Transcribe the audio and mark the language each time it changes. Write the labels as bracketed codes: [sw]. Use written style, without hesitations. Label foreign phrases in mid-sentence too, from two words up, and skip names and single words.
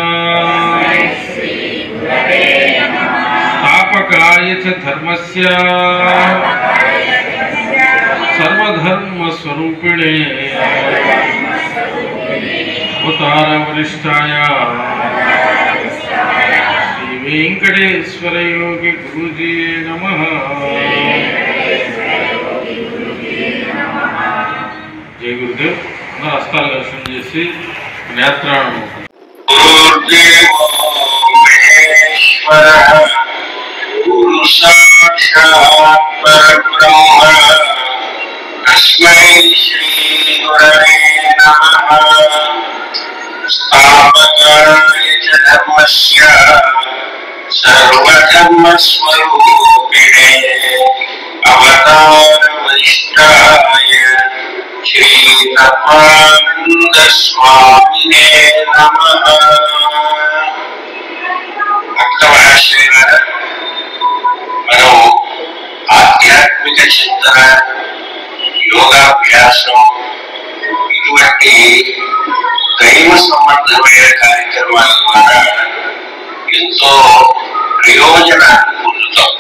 [sa] स्थापकाय च धर्मस्य सर्वधर्मस्वरूपिणे अवतारवरिष्ठाय श्री वेंकटेश्वर योगी गुरुजी नमः। जय गुरुदेव। [te] హస్తాల దర్శన చేసి నేత్రాలను [sa] गुरु साक्षात् परब्रह्म तस्मै श्री गुरवे नमः। स्थापकाय च धर्मस्य सर्वधर्मस्वरूपिणे अवतारवरिष्ठाय श्री धर्मानंद स्वामिने नमः। [te] మనం ఆధ్యాత్మిక చింతన, యోగాభ్యాసం ఇటువంటి దైవ సంబంధమైన కార్యక్రమాల ద్వారా ఎంతో ప్రయోజనాన్ని పొందుతాం.